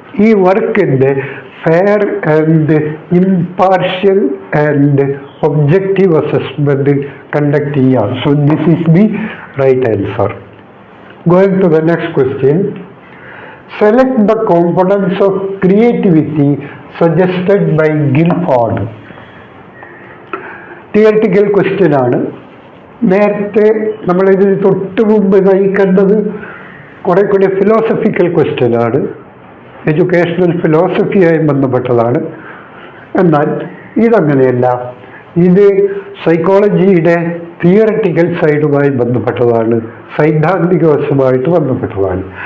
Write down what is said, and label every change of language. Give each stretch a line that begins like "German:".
Malayalam: ഈ വർക്കിൻ്റെ fair and impartial and objective assessment conduct ചെയ്യാം.
English: So this is the right answer. Going to the next question. Select the components of creativity suggested by Guilford.
Malayalam: Theoretical question ആണ്. നേരത്തെ നമ്മളിതിന് തൊട്ട് മുമ്പ് നയിക്കേണ്ടത് കുറെ കൂടി ഫിലോസഫിക്കൽ ക്വസ്റ്റ്യൻ ആണ്, എഡ്യൂക്കേഷണൽ ഫിലോസഫിയായി ബന്ധപ്പെട്ടതാണ്. എന്നാൽ ഇതങ്ങനെയല്ല, ഇത് സൈക്കോളജിയുടെ തിയററ്റിക്കൽ സൈഡുമായി ബന്ധപ്പെട്ടതാണ്, സൈദ്ധാന്തിക വശമായിട്ട് ബന്ധപ്പെട്ടതാണ്.